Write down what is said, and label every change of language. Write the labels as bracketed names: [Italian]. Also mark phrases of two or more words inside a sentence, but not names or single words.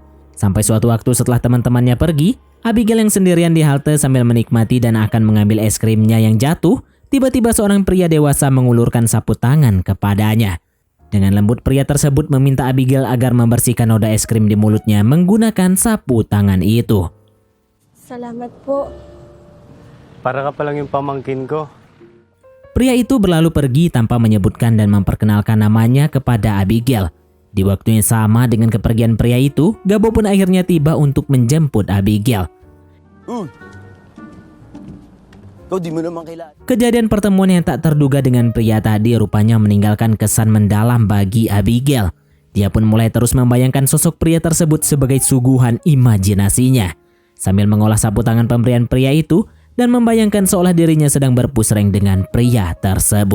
[Indonesian] Sampai suatu waktu setelah teman-temannya pergi, Abigail yang sendirian di halte sambil menikmati dan akan mengambil es krimnya yang jatuh, tiba-tiba seorang pria dewasa mengulurkan sapu tangan kepadanya. Dengan lembut pria tersebut meminta Abigail agar membersihkan noda es krim di mulutnya menggunakan sapu tangan itu. [Filipino] Salamat po. Para ka pa lang yung pamangkin ko. [Indonesian] Pria itu berlalu pergi tanpa menyebutkan dan memperkenalkan namanya kepada Abigail. Di waktu yang sama dengan kepergian pria itu, Gabo pun akhirnya tiba untuk menjemput Abigail. [Filipino] Kau di mo naman kailangan. [Indonesian] Kejadian pertemuan yang tak terduga dengan pria tadi rupanya meninggalkan kesan mendalam bagi Abigail. Dia pun mulai terus membayangkan sosok pria tersebut sebagai suguhan imajinasinya. Sambil mengolah sapu tangan pemberian pria itu dan membayangkan seolah dirinya sedang berpusreng dengan pria tersebut.